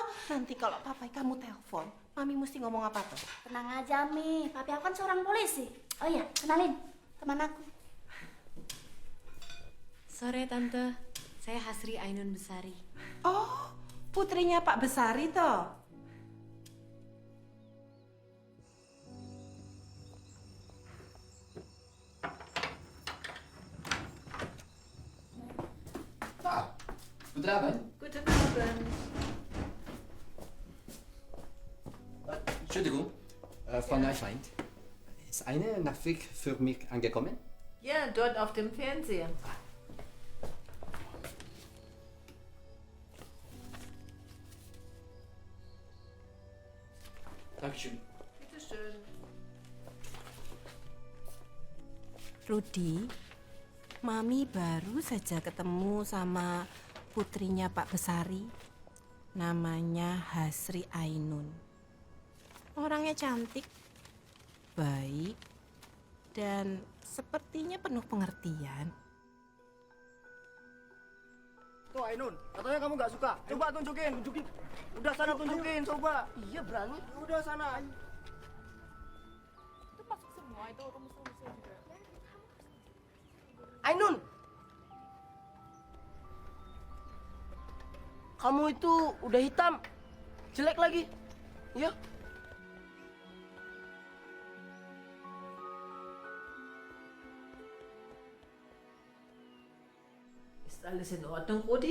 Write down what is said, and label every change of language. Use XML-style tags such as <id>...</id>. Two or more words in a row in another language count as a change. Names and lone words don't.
<id>Nanti kalau papai kamu telepon, Mami mesti ngomong apa toh? Tenang aja, Mi. Papi aku kan seorang polisi. Oh iya, kenalin. Teman aku. Sore Tante, saya Hasri Ainun Besari. Oh, putrinya Pak Besari toh?</id> <de>Guten Abend. Guten Abend. Entschuldigung, Frau Neuschleind. Ist eine Nachricht für mich angekommen? Ja, dort auf dem Fernseher. Dankeschön. Bitteschön.</de> <id>Rudi, Mami baru saja ketemu sama putrinya Pak Besari. Namanya Hasri Ainun. Orangnya cantik, baik, dan sepertinya penuh pengertian. Tuh Ainun, katanya kamu nggak suka. Coba tunjukin. Udah sana tunjukin, coba. Iya berani. Udah sana. Ayo. Itu masuk semua itu rumus-rumusnya juga. Ainun, kamu itu udah hitam, jelek lagi. Ya.</id> <de>Ist alles in Ordnung, Rudi?</de>